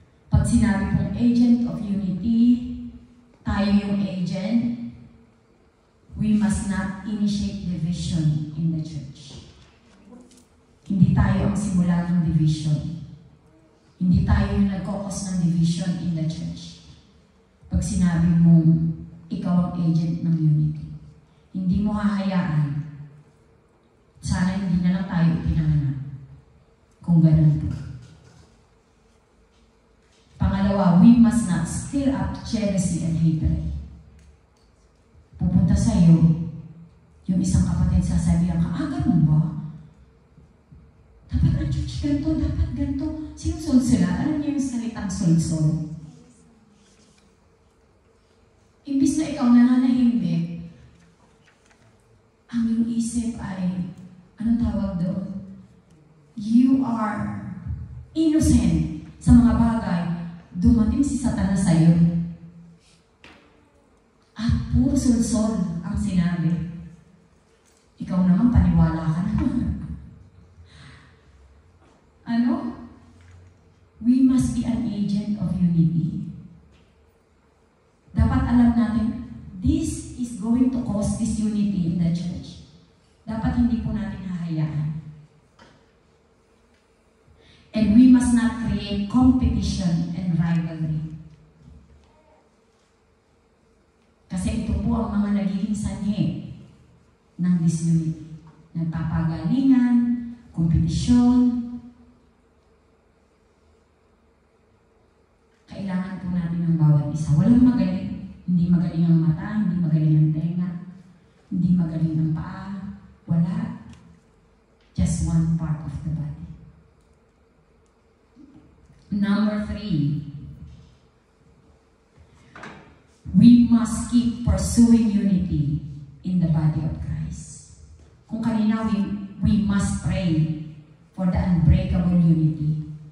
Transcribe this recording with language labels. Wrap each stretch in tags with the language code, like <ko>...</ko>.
<tl>Pag sinabi pong</tl> <en>agent of unity, tayo yung agent, we must not initiate division in the church.</en> <tl>Hindi tayo ang simula ng division. Hindi tayo yung nagkokos ng division in the church. Pag sinabi mong ikaw ang agent ng unity, hindi mo hahayaan. Sana hindi na lang tayo ipinanganak. Kung ganun po.</tl> <en>Pangalawa, we must not stir up jealousy and hatred.</en> <tl>Pupunta sa iyo, yung isang kapatid sasabihan ka, ganun ba? Dapat ang church ganito, dapat ganito. Sinusol sila. Alam niyo yung salitang sol-sol? Imbis na ikaw nananahimik, ang iyong isip ay, anong tawag doon?</tl> <en>You are innocent</en> <tl>sa mga bagay. Dumating si Satanas sa iyo. At puro sol-sol ang sinabi. Ikaw naman, paniwala ka naman. Ano?</tl> <en>We must be an agent of unity.</en> <tl>Dapat alam natin,</tl> <en>this is going to cause disunity in the church.</en> <tl>Dapat hindi po natin hahayaan.</tl> <en>And we must not create competition and rivalry.</en> <tl>Kasi ito po ang mga nagiging sanhi ng disunity. Nagpapagalingan, kompetisyon. Kailangan po natin ng bawat isa. Walang magaling. Hindi magaling ang mata, hindi magaling ang tenga, hindi magaling ang paa. Wala.</tl> <en>Just one part of the body. Number 3. We must keep pursuing unity in the body of Christ.</en> <tl>Kung kanina,</tl> <en>we must pray for the unbreakable unity.</en>